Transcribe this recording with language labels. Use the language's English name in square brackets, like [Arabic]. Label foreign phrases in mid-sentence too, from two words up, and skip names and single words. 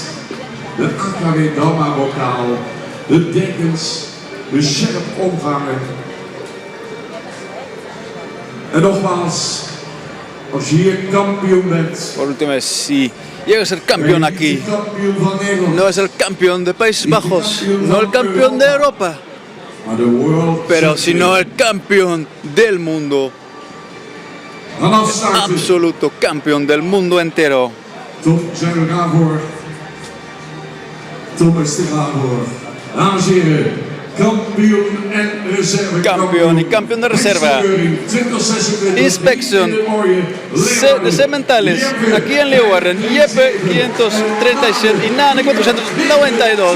[Dutch] De AKW Dalma-bokaal. De dekens, de sjerp omvangen. En nogmaals, als je hier kampioen bent. [Spanish] Por última vez, si llega a ser campeón aquí, [Dutch] Kampioen van Nederland. [Spanish] no es el campeón de Países Bajos, no el campeón de Europa, [Dutch] Maar de world [Spanish] pero [Dutch] champion. [Spanish] sino el campeón del mundo, [Dutch] Vanaf starten. [Spanish] absoluto campeón del mundo entero. [Dutch] Tom, zijn we klaar voor? Tom is er klaar voor. Dames en heren, kampioen en reserve. [Spanish] Campeón y campeón de reserva. 2026 Inspección de cementales aquí en Leeuwarden, Jeppe 537 y Nane 492.